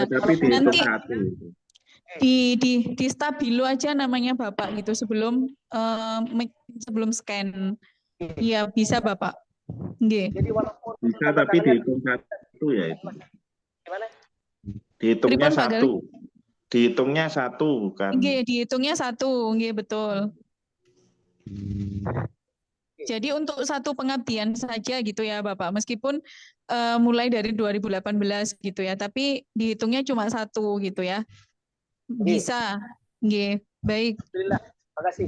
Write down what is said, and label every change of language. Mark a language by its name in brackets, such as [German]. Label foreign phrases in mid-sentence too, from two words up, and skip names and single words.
[Indonesian] Nanti di stabilo aja namanya Bapak gitu sebelum scan. Iya, bisa Bapak. Nggih. Jadi walaupun bisa tapi dihitung 1 ya itu. Gimana? Dihitungnya 1. Dihitungnya 1 bukan. Nggih, dihitungnya 1, nggih betul. Jadi untuk satu pengabdian saja gitu ya Bapak, meskipun mulai dari 2018 gitu ya, tapi dihitungnya cuma 1 gitu ya. Bisa. Nggih, baik. Alhamdulillah. Makasih.